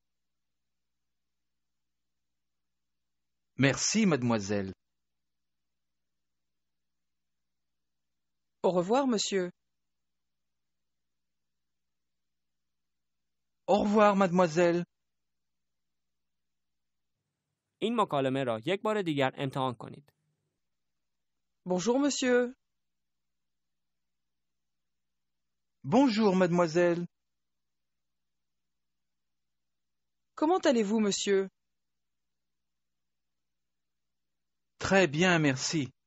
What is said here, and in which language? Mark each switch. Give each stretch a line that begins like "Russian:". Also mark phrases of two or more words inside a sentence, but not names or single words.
French: Merci, mademoiselle. Au revoir, monsieur. Au revoir, mademoiselle.
Persian: این مکالمه را یک بار دیگر امتحان کنید.
French: Bonjour, monsieur. Bonjour, mademoiselle. Comment allez-vous, monsieur? Très bien, merci.